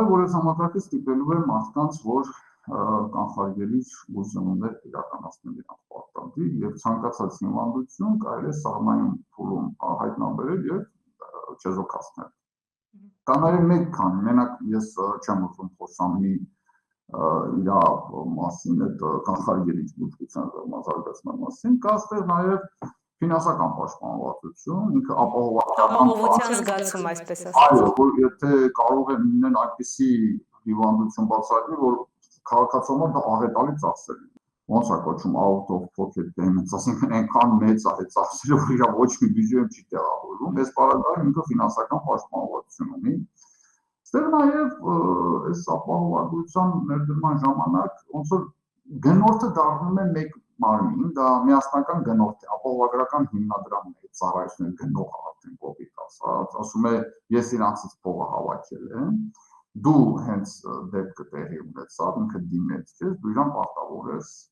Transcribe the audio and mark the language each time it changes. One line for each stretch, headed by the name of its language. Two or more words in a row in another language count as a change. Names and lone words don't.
Armenian: որ այս համակարգը ստիպելու է մարդկանց, որ կանխարգելիչ բուժումներ իրականացնել իրանց պարտադիր եւ ցանկացած հիվանդություն կարելի է սահմանային փուլում հայտնաբերել եւ չեզոքացնել։ Կա նաեւ մեկ քան, մենակ ես չեմ ուզում խոսամ իրա մասին, այդ կանխարգելիչ բուժության զարգացման մասին, կա այստեղ նաեւ ֆինանսական պաշտպանվածություն, ինքը ապահովության զգացում, այսպես ասած։ Այո, որ եթե կարող են լինել այնպիսի հիվանդություն բացառել, որ քաղաքացիական դա աղետալի ծախսեր են։ Ոնց է կոչվում
English: out of pocket
Armenian: payments, այսինքն այնքան մեծ է այդ ծախսերը, որ իրա ոչ մի բյուջեում չի տեղավորվում։ Այս պարագայում ինքը ֆինանսական պաշտպանվածություն ունի։ Ստեղ նաև այս ապահովագրության ներդրման ժամանակ ոնց որ գնորդը դառնում է մեկ մարմին, դա միասնական գնորդ է, ապահովագրական հիմնադրամն է, ծառայություններ գնողը արդեն կոպիտ ասած, ասում է ես իրանցից փողը հավաքել եմ, դու հենց դեպքը տեղի ունեցավ, ինքը դիմեց քեզ, դու իրան պարտավոր ես